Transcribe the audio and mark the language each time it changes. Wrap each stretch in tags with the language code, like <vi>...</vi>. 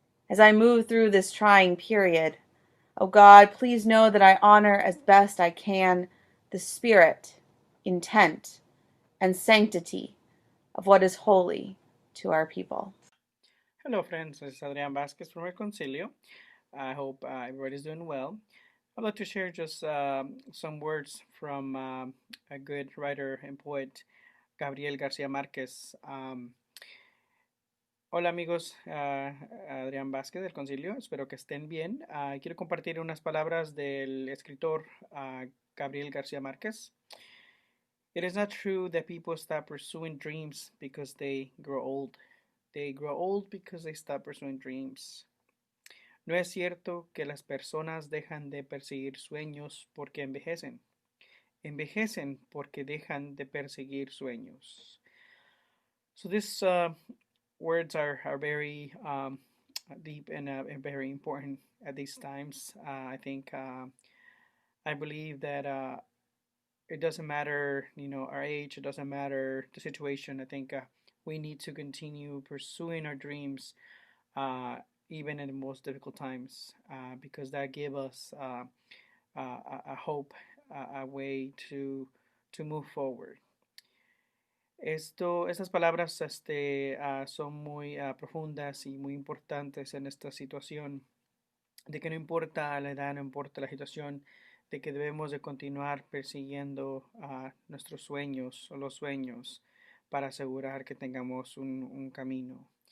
<en>As I move through this trying period, oh God, please know that I honor as best I can the spirit, intent, and sanctity of what is holy to our people. Hello friends, this is Adrian Vasquez from Reconcilio. I hope everybody's doing well. I'd like to share just some words from a good writer and poet, Gabriel García Márquez.</en> <es>Hola amigos, Adrián Vázquez del Concilio, espero que estén bien. Quiero compartir unas palabras del escritor Gabriel García Márquez.</es> <en>It is not true that people stop pursuing dreams because they grow old. They grow old because they stop pursuing dreams.</en> <es>No es cierto que las personas dejan de perseguir sueños porque envejecen. Envejecen porque dejan de perseguir sueños.</es> <en>So these words are very deep and very important at these times. I think I believe that it doesn't matter, our age. It doesn't matter the situation. I think we need to continue pursuing our dreams, even in the most difficult times, because that gives us a hope, a way to move forward.</en> <es>Estas palabras son muy profundas y muy importantes en esta situación, de que no importa la edad, no importa la situación, de que debemos de continuar persiguiendo nuestros sueños o los sueños para asegurar que tengamos un camino.</es>